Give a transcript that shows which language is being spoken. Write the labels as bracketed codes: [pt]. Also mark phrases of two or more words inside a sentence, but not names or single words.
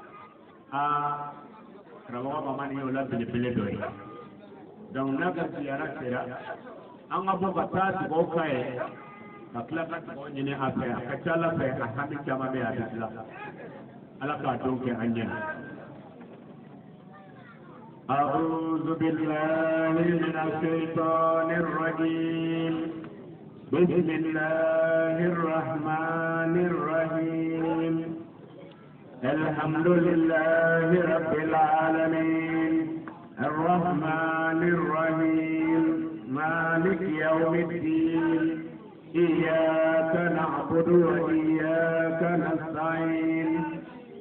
[bm] karamɔgɔ Mamani y'o la belebele dɔ ye donc n'a ka ziyara sera an ka bɔ ka taa dugawu k'a ye ka tila ka dugawu ɲini a fɛ a ka ca Ala fɛ a hami caman bɛ yen a bɛ dilan Ala k'a don kɛ an ɲɛna. [ar] أعوذ بالله من الشيطان الرجيم بسم الله الرحمن الرحيم الحمد لله رب العالمين الرحمن الرحيم مالك يوم الدين إياك نعبد وإياك نستعين